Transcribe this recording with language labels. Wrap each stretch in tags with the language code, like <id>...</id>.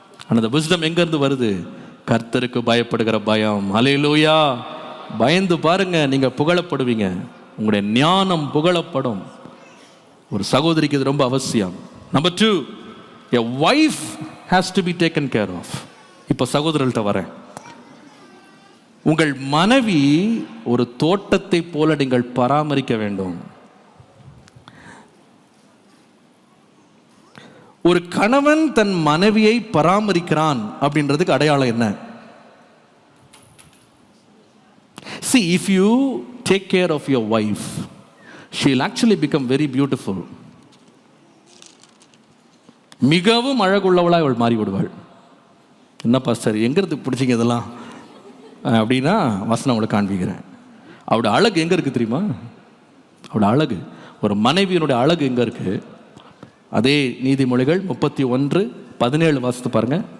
<ta>அந்த wisdom எங்கேருந்து வருது? கர்த்தருக்கு பயப்படுகிற பயம். ஹல்லேலூயா. பயந்து பாருங்க, நீங்கள் புகழப்படுவீங்க, உங்களுடைய ஞானம் புகழப்படும். ஒரு சகோதரிக்கு இது ரொம்ப அவசியம்.</ta> <en>Number 2, a wife has to be taken care of.</en> <ta>இப்போ சகோதரர்கள்ட்ட வரேன். உங்கள் மனைவி ஒரு தோட்டத்தை போல நீங்கள் பராமரிக்க வேண்டும். ஒரு கணவன் தன் மனைவியை பராமரிக்கிறான் அப்படின்றதுக்கு அடையாளம் என்ன?</ta> <en>See, if you take care of your wife, she will actually become very beautiful.</en> <ta>மிகவும் அழகுள்ளவளாய் அவள் மாறிவிடுவாள். என்ன பாஸ்டர் எங்கிறது பிடிச்சிங்க இதெல்லாம் அப்படின்னா வசனம் அவளை காண்பிக்கிறேன். அவளோட அழகு எங்கே இருக்குது தெரியுமா? அவளோட அழகு, ஒரு மனைவியினுடைய அழகு எங்கே இருக்குது? அதே நீதிமொழிகள் 31:17 வாசித்து பாருங்க.</ta>